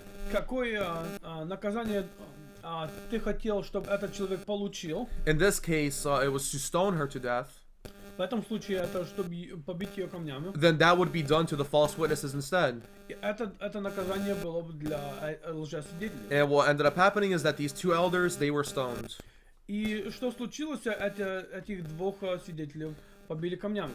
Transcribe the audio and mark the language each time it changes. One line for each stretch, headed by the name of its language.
Russian: какое наказание ты хотел, чтобы этот человек получил?
English: in this case, it was to stone her to death.
Russian: В этом случае это чтобы побить ее камнями.
English: Then that would be done to the false witnesses instead.
Russian: И это наказание было бы для лжесвидетелей.
English: And what ended up happening is that these two elders, they were stoned.
Russian: И что случилось? Этих двух свидетелей побили камнями.